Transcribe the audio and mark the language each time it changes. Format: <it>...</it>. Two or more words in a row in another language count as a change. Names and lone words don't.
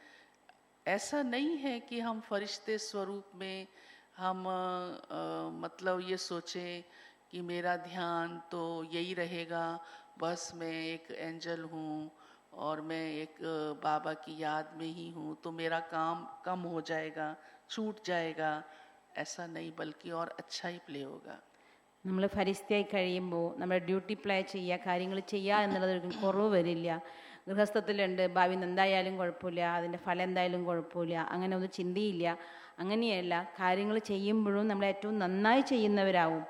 <hi>ऐसा नहीं है कि हम फरिश्ते स्वरूप में हम मतलब ये सोचें कि मेरा ध्यान तो यही रहेगा, बस मैं एक एंजल हूँ और मैं एक बाबा की याद में ही हूँ, तो मेरा काम कम हो जाएगा, छूट जाएगा। ऐसा नहीं, बल्कि और अच्छा ही प्ले होगा।</hi> <ml>നമ്മൾ ഫരിസ്തയായി കഴിയുമ്പോൾ നമ്മുടെ ഡ്യൂട്ടി പ്ലേ ചെയ്യുക, കാര്യങ്ങൾ ചെയ്യുക എന്നുള്ളതൊരു കുറവ് വരില്ല. ഗൃഹസ്ഥത്തിലുണ്ട്, ഭാവി എന്തായാലും കുഴപ്പമില്ല, അതിൻ്റെ ഫലം എന്തായാലും കുഴപ്പമില്ല, അങ്ങനെ ഒന്നും ചിന്തയില്ല. അങ്ങനെയല്ല, കാര്യങ്ങൾ ചെയ്യുമ്പോഴും നമ്മൾ ഏറ്റവും നന്നായി ചെയ്യുന്നവരാവും.</ml>